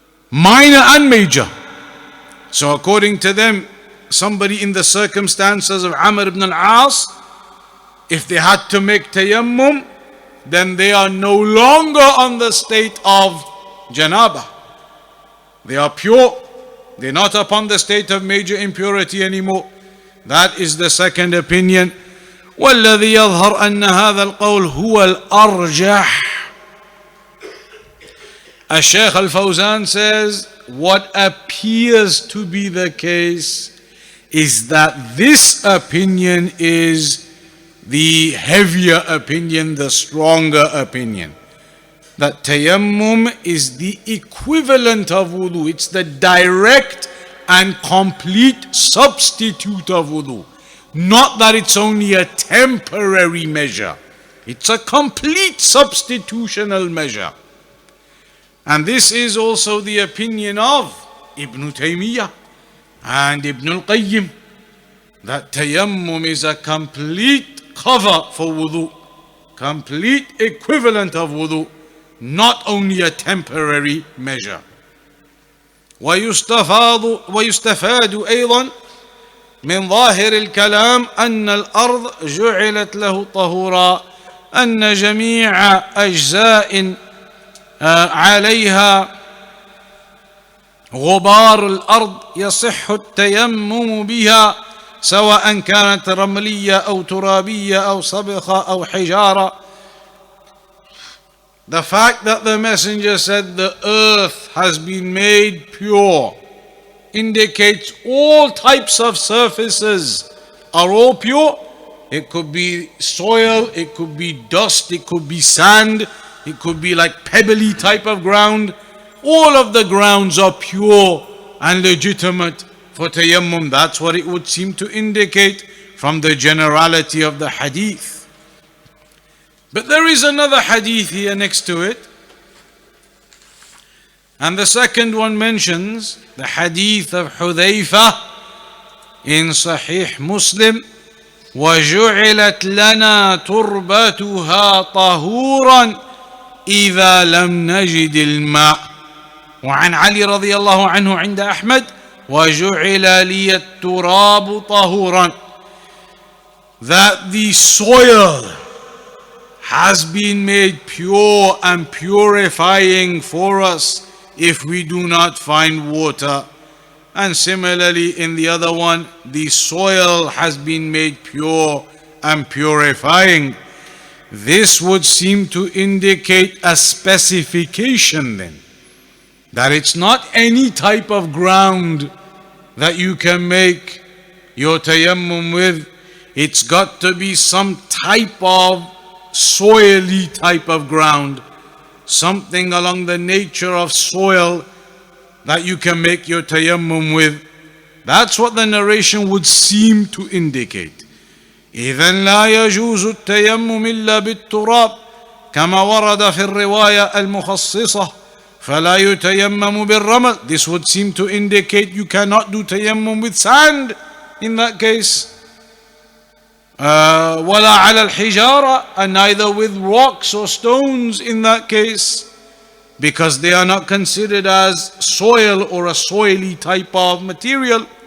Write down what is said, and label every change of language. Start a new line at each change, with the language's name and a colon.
English: Minor and major. So according to them, somebody in the circumstances of Amr ibn al-As, if they had to make tayammum, then they are no longer on the state of janaba. They are pure. They're not upon the state of major impurity anymore. That is the second opinion.
Arabic: والذي يظهر أن هذا القول هو الأرجح.
English: Shaykh al-Fawzan says, what appears to be the case is that this opinion is the heavier opinion, the stronger opinion. That tayammum is the equivalent of wudu. It's the direct and complete substitute of wudu. Not that it's only a temporary measure. It's a complete substitutional measure. And this is also the opinion of Ibn Taymiyyah and Ibn al-Qayyim, that tayammum is a complete cover for wudu, complete equivalent of wudu, not only a temporary measure.
Arabic: ويستفاد أيضا من ظاهر الكلام أن الأرض جعلت له طهورا، أن جميع أجزاء عليها غبار الأرض يصح التيمم بها سواء كانت رملية أو ترابية أو صبخة أو حجارة.
English: The fact that the messenger said the earth has been made pure indicates all types of surfaces are all pure. It could be soil, it could be dust, it could be sand, it could be like pebbly type of ground. All of the grounds are pure and legitimate for tayammum. That's what it would seem to indicate from the generality of the hadith. But there is another hadith here next to it. And the second one mentions the hadith of Hudhayfa in Sahih Muslim.
Arabic: وَجُعِلَتْ لَنَا تُرْبَتُهَا طَهُورًا إِذَا لَمْ نَجِدِ الْمَاءَ. وعن علي رضي الله عنه عند أحمد وَجُعِلَ لِيَ التُّرَابُ طَهُورًا.
English: That the soil has been made pure and purifying for us if we do not find water. And similarly in the other one, the soil has been made pure and purifying. This would seem to indicate a specification then, that it's not any type of ground that you can make your tayammum with. It's got to be some type of soily type of ground, something along the nature of soil that you can make your tayammum with. That's what the narration would seem to indicate.
Arabic: إذن لا يجوز التيمم إلا بالتراب كما ورد في الرواية المخصصة فلا يتيمم بالرمل.
English: This would seem to indicate you cannot do tayammum with sand in that case.
Arabic: ولا على الحجارة,
English: and neither with rocks or stones in that case, because they are not considered as soil or a soily type of material.